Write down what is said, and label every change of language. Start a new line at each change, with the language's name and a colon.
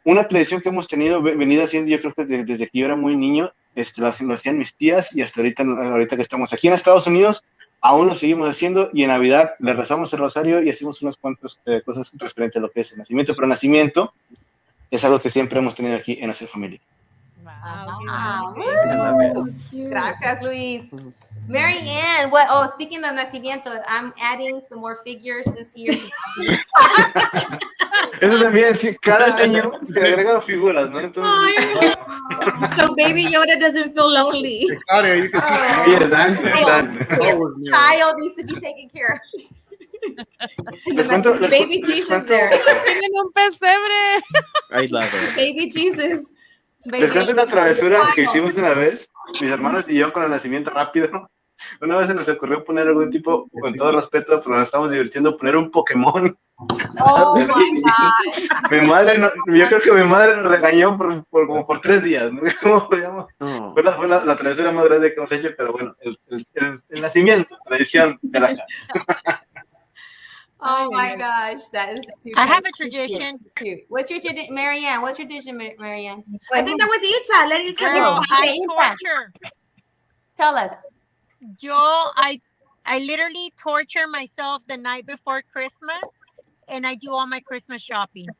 Spanish: Una tradición que hemos venido haciendo, yo creo que desde que yo era muy niño, lo hacían mis tías y hasta ahorita que estamos aquí en Estados Unidos, aún lo seguimos haciendo y en Navidad le rezamos el rosario y hacemos unas cuantas cosas referentes a lo que es el nacimiento, pero nacimiento es algo que siempre hemos tenido aquí en nuestra familia. Wow. Gracias, Luis.
English: Marianne, speaking of nacimiento, I'm adding some more figures this year.
Spanish: Eso también, sí, cada año se agregan figuras, ¿no? Entonces,
English: so Baby Yoda doesn't feel lonely. Claudia, you can see.
Spanish: Sí, exacto.
English: Child needs to be taken care of. Baby Jesus there.
Spanish: Tienen un pesebre.
English: I love it. Baby Jesus.
Spanish: Les cuento una travesura que hicimos una vez, mis hermanos y yo, con el nacimiento rápido. Una vez se nos ocurrió poner algún tipo, con todo respeto, pero nos estamos divirtiendo, poner un Pokémon.
English: Oh my God.
Spanish: Yo creo que mi madre nos regañó como por 3 días, ¿no? ¿Cómo podíamos? Fue la travesura más grande que hemos hecho, pero bueno, el nacimiento, tradición de la casa.
English: Oh my gosh, that is too I have a tradition. Cute. What's your tradition, Marianne? What's your tradition, Marianne? I think that was Ilsa. Let Ilsa go. I torture. Tell us. I literally torture myself the night before Christmas, and I do all my Christmas shopping.